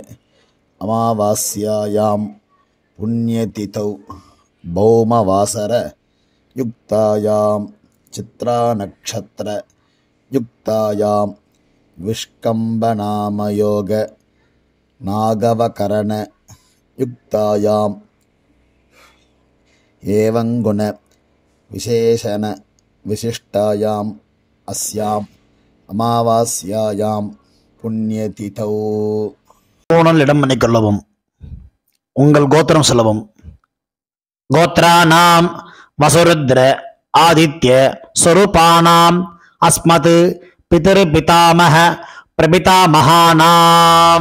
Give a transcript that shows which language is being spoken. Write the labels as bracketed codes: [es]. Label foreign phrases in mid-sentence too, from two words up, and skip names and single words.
[sa] अमावास्यायां पुण्यतिथौ भौमवासर युक्तायां चित्रानक्षत्र युक्तायां विष्कम्भनामयोग नागवकरण युक्तायां एवं गुण विशेषण विशिष्टायां अस्याम् अमावास्यायां पुण्यतिथौ. [ta] பூணல் இடம் பண்ணிக்கொள்ளவும். உங்கள் கோத்திரம் சொல்லவும். [sa] गोत्राणां वसुरुद्र आदित्य स्वरूपाणां अस्मत् पितृपितामह प्रपितामहानां.